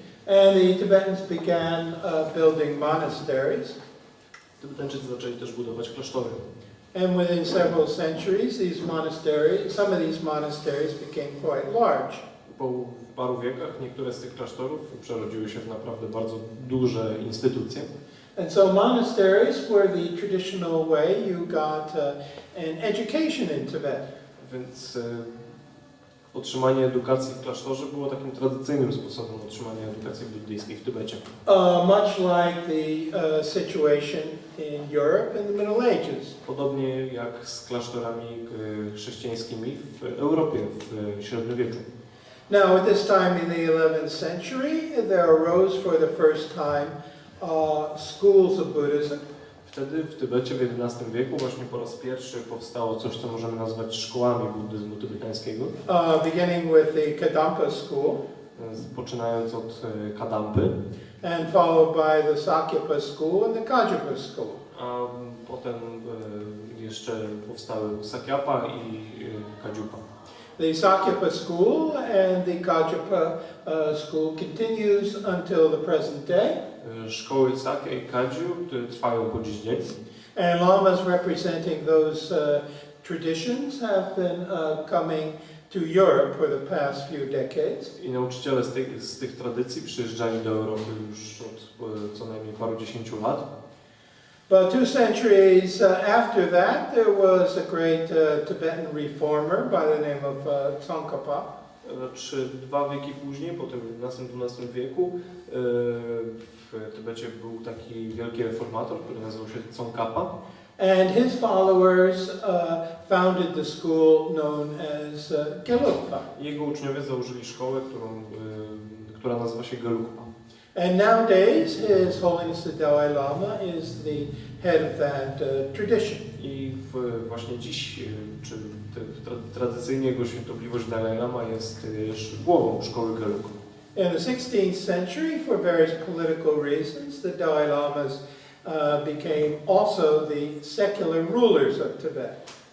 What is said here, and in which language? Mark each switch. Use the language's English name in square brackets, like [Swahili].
[English] And the Tibetans began building monasteries. [Polish] Tybetańczycy zaczęli też budować klasztory. [English] And within several centuries, some of these monasteries became quite large. [Polish] Po paru wiekach niektóre z tych klasztorów przerodziły się w naprawdę bardzo duże instytucje. [English] And so monasteries were the traditional way you got an education in Tibet. [Polish] Więc otrzymanie edukacji w klasztorze było takim tradycyjnym sposobem otrzymania edukacji buddyjskiej w Tybecie. [English] Much like the situation in Europe in the Middle Ages. [Polish] Podobnie jak z klasztorami chrześcijańskimi w Europie w średniowieczu. [English] Now, at this time in the 11th century, there arose for the first time schools of Buddhism. [Polish] Wtedy w Tybecie w XI wieku właśnie po raz pierwszy powstało coś, co możemy nazwać szkołami buddyzmu tybetańskiego. [English] Beginning with the Kadampa school. [Polish] Poczynając od Kadampy. [English] And followed by the Sakyapa school and the Kagyapa school. [Polish] A potem jeszcze powstały Sakyapa i Kagyupa. [English] The Sakyapa school and the Kagyapa school continues until the present day. [Polish] Szkoły Sakya i Kagyu trwają po dziś dzień. [English] And lamas representing those traditions have been coming to Europe for the past few decades. [Polish] I nauczyciele z tych tradycji przyjeżdżali do Europy już od co najmniej paru dziesięciu lat. [English] But 2 centuries after that, there was a great Tibetan reformer by the name of Tsongkhapa. [Polish] Lecz 2 wieki później, potem w XI-XII wieku, w Tybecie był taki wielki reformator, który nazywał się Tsongkhapa. [English] And his followers founded the school known as Gelugpa. [Polish] Jego uczniowie założyli szkołę, która nazywa się Gelugpa. [English] And nowadays, His Holiness the Dalai Lama is the head of that tradition. [Polish] I właśnie dziś, czy tradycyjnie jego świętobliwość Dalai Lama jest głową szkoły Gelugpa. [English] In the 16th century, for various political reasons, the Dalai Lamas became also the secular rulers of Tibet.